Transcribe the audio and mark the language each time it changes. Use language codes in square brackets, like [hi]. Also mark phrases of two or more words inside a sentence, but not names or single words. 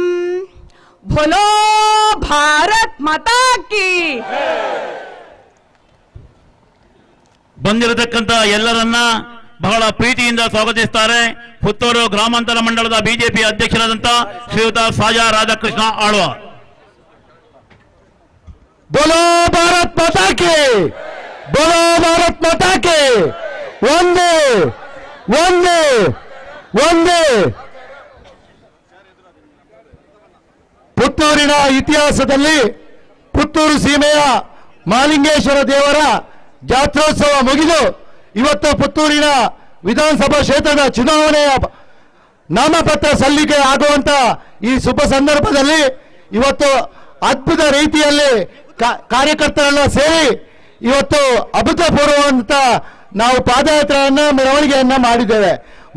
[hi] बोलो भारत माता की. [kn] ಬಂದಿರತಕ್ಕಂತ ಎಲ್ಲರನ್ನ ಬಹಳ ಪ್ರೀತಿಯಿಂದ ಸ್ವಾಗತಿಸುತ್ತಾರೆ ಪುತ್ತೂರು ಗ್ರಾಮಾಂತರ ಮಂಡಲದ ಬಿಜೆಪಿ ಅಧ್ಯಕ್ಷರಾದಂತ ಶ್ರೀಯುತ ಸಾಜಾ ರಾಧಾಕೃಷ್ಣ ಆಳ್ವ. [hi] बोलो भारत माता के, बोलो भारत माता के. वंदे वंदे वंदे. [kn] ಪುತ್ತೂರಿನ ಇತಿಹಾಸದಲ್ಲಿ ಪುತ್ತೂರು ಸೀಮೆಯ ಮಹಾಲಿಂಗೇಶ್ವರ ದೇವರ ಜಾತ್ರೋತ್ಸವ ಮುಗಿದು ಇವತ್ತು ಪುತ್ತೂರಿನ ವಿಧಾನಸಭಾ ಕ್ಷೇತ್ರದ ಚುನಾವಣೆಯ ನಾಮಪತ್ರ ಸಲ್ಲಿಕೆ ಆಗುವಂತ ಈ ಶುಭ ಸಂದರ್ಭದಲ್ಲಿ ಇವತ್ತು ಅದ್ಭುತ ರೀತಿಯಲ್ಲಿ ಕಾರ್ಯಕರ್ತರನ್ನ ಸೇರಿ ಇವತ್ತು ಅಭೂತಪೂರ್ವವಂತ ನಾವು ಪಾದಯಾತ್ರೆಯನ್ನ ಮೆರವಣಿಗೆಯನ್ನ ಮಾಡಿದ್ದೇವೆ.